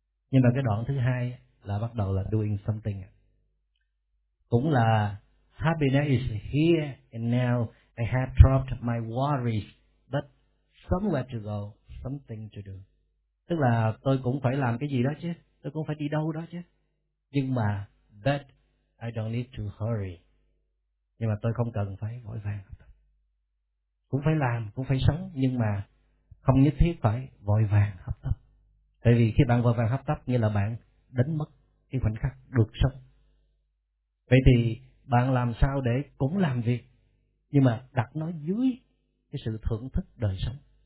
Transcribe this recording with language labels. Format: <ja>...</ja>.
<vi>Nhưng mà cái đoạn thứ hai là bắt đầu là</vi> <en>doing something,</en> <vi>cũng là</vi> <en>happiness is here and now, I have dropped my worries, but somewhere to go, something to do.</en> <vi>Tức là tôi cũng phải làm cái gì đó chứ, tôi cũng phải đi đâu đó chứ. Nhưng mà,</vi> <en>that I don't need to hurry.</en> <vi>Nhưng mà tôi không cần phải vội vàng. Cũng phải làm, cũng phải sống, nhưng mà không nhất thiết phải vội vàng hấp tấp. Tại vì khi bạn vội vàng hấp tấp, như là bạn đánh mất cái khoảnh khắc được sống. Vậy thì bạn làm sao để cũng làm việc, nhưng mà đặt nó dưới cái sự thưởng thức đời sống.</vi>